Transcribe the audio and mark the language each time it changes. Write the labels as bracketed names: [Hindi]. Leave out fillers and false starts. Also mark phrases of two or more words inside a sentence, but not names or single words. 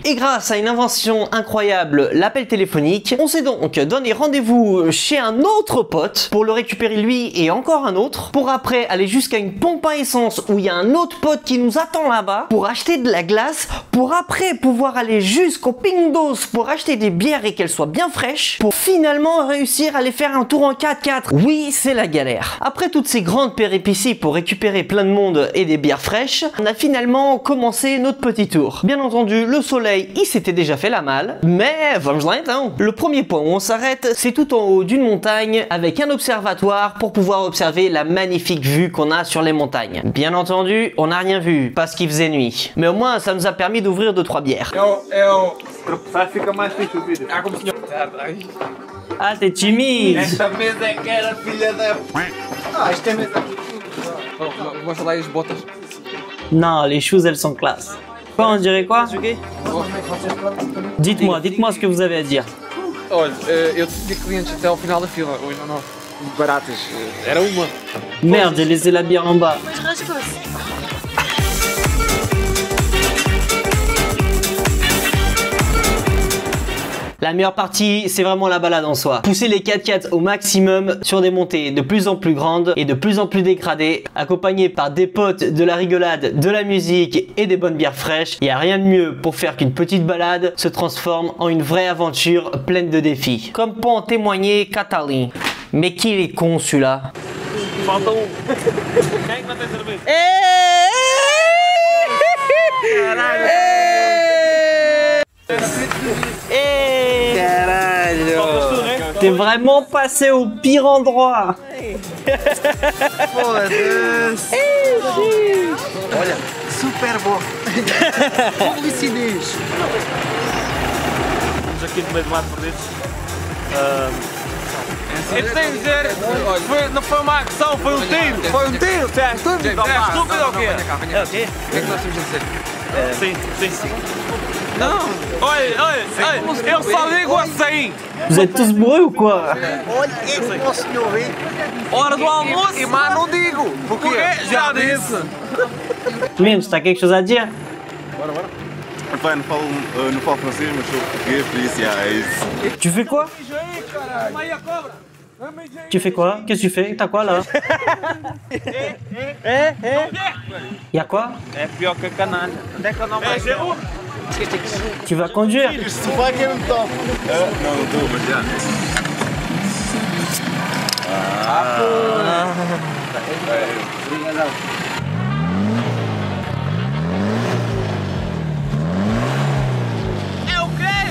[French] Et grâce à une invention incroyable, l'appel téléphonique, on s'est donc donné rendez-vous chez un autre pote pour le récupérer lui et encore un autre, pour après aller jusqu'à une pompe à essence où il y a un autre pote qui nous attend là-bas pour acheter de la glace, pour après pouvoir aller jusqu'au Pindos pour acheter des bières et qu'elles soient bien fraîches, pour finalement réussir à aller faire un tour en 4x4. Oui, c'est la galère. Après toutes ces grandes péripéties pour récupérer plein de monde et des bières fraîches, on a finalement commencé notre petit tour. Bien entendu, le soleil, il s'était déjà fait la malle, mais [Portuguese] vamos lá então. [French] Le premier point où on s'arrête, c'est tout en haut d'une montagne avec un observatoire pour pouvoir observer la magnifique vue qu'on a sur les montagnes. Bien entendu, on n'a rien vu parce qu'il faisait nuit, mais au moins ça nous a permis d'ouvrir 2-3 bières. [Portuguese] Fica mais fixe o vídeo. Ah, como senhor. [French] Ah, t'es timide. [Portuguese] Esta mesa é que era filha da. Ah, esta mesa aqui. Mostra lá as botas. [French] Non, les choses elles sont classe. Quoi, on dirait quoi? Dites-moi ce que vous avez à dire. [Portuguese] Olha, eu tinha clientes até ao final da fila, hoje não. Baratas, era uma. [French] Merde, j'ai laissé la bière en bas. La meilleure partie, c'est vraiment la balade en soi. Pousser les 4x4 au maximum sur des montées de plus en plus grandes et de plus en plus dégradées, accompagné par des potes, de la rigolade, de la musique et des bonnes bières fraîches. Il n'y a rien de mieux pour faire qu'une petite balade se transforme en une vraie aventure pleine de défis. Comme pour en témoigner Catalin. Mais qu'il est con celui-là. [Portuguese] Falta Quem é que não tem cerveja? [French] T'es vraiment passé au pire endroit. [Portuguese] Foda-se! Olha, super bom! Publicidez! Estamos aqui no meio do mato perdidos. Eu tenho que dizer, não foi uma agressão, foi um tiro! Foi um tiro! Você é estúpido? É estúpido ou o quê? É o quê? O que é que nós temos a dizer? Sim. Não! Olha, eu só ligo assim! [French] Vous êtes tous bourrés ou quoi? [Portuguese] Olha, é que o senhor vê! Hora do almoço! E mas não digo! Porque já disse! Menos, [French] t'as quelque chose à dire? [Portuguese] Pai, não falo francês, mas sou português, por isso é isso. [French] Tu fais quoi? Tu fais quoi? Qu'est-ce que tu fais? T'as quoi là? Y'a quoi? [Portuguese] É pior que a canalha. Onde é que eu não vai? [French] Tu vas conduire? [Portuguese] Se vai que eu não toco. Não, não estou, mas já. É o quê?